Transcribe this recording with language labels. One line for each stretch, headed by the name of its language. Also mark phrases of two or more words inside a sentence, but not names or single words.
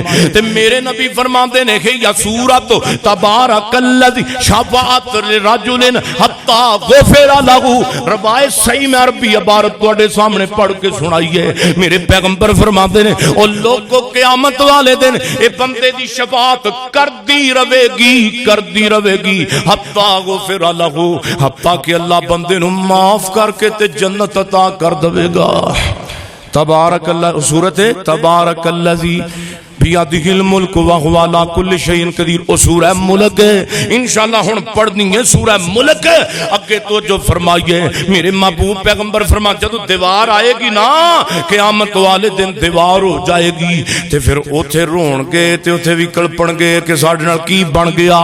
Punjabi: تے میرے نبی فرماندے نے کہ یا سورت تبارک الذی رجلاً
Arabic: حتى غفر له.
Punjabi: روایت صحیح میں عربی عبارت تہاڈے سامنے پڑھ کے سنائیے. میرے پیغمبر فرماندے نے او لوکو قیامت والے دن ایہ بندے دی شفاعت کردی رہے گی
Arabic: حتى غفر له,
Punjabi: حتیٰ کہ اللہ بندے نوں معاف کر کے تے جنت عطا کر دے گا.
Arabic: تبارك الله
Punjabi: سورت اے
Arabic: تبارك الذي بيده الملك وهو على كل شيء قدير.
Punjabi: او سورہ ملک اے، ان شاء اللہ ہن پڑھنی اے سورہ ملک. اگے تے جو فرمائیے میرے محبوب پیغمبر فرما جدوں دیوار آئے گی نا قیامت والے دن دیوار ہو جائے گی، تے فیر اوتھے رون گے تے اوتھے وی کلپن گے کہ ساڈے نال کی بن گیا.